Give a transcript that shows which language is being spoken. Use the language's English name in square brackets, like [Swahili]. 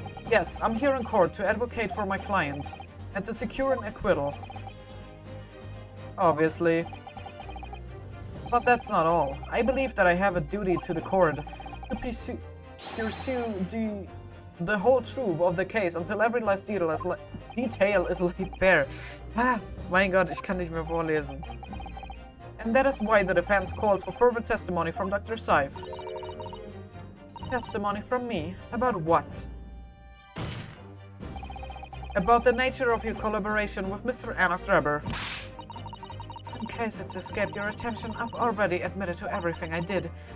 [English] Yes, I'm here in court to advocate for my client and to secure an acquittal. Obviously. But that's not all. I believe that I have a duty to the court to pursue the whole truth of the case until every last detail is laid bare. [German] Mein Gott, ich kann nicht mehr vorlesen. [English] And that is why the defense calls for further testimony from Dr. Seif. Testimony from me? About what? About the nature of your collaboration with Mr. Enoch Drebber. In case it's escaped your attention, I've already admitted to everything I did.